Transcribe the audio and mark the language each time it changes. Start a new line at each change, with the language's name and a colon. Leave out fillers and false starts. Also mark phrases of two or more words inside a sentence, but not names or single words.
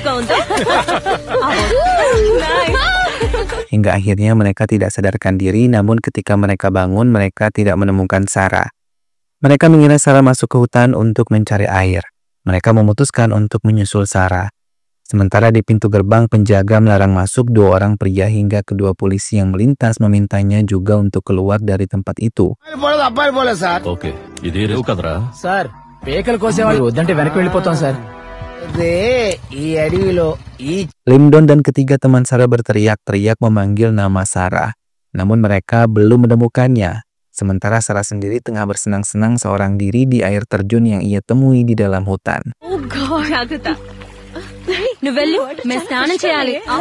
Indonesian: Hingga akhirnya mereka tidak sadarkan diri, namun ketika mereka bangun, mereka tidak menemukan Sarah. Mereka mengira Sarah masuk ke hutan untuk mencari air. Mereka memutuskan untuk menyusul Sarah. Sementara di pintu gerbang, penjaga melarang masuk 2 orang pria hingga kedua polisi yang melintas memintanya juga untuk keluar dari tempat itu.
Telugu: ఓకే ఇది రేవు కదరా సార్ పేకల కోసేవాళ్ళు వద్దంటే వెనక్కి వెళ్ళిపోతాం సార్ అదే ఈ అడవిలో ఈ
Indonesian: Limdon dan ketiga teman Sarah berteriak-teriak memanggil nama Sarah. Namun mereka belum menemukannya. Sementara Sarah sendiri tengah bersenang-senang seorang diri di air terjun yang ia temui di dalam hutan.
English: Oh God, Agatha. Novello,
Hindi: मैं स्नान
English: చేయాలి.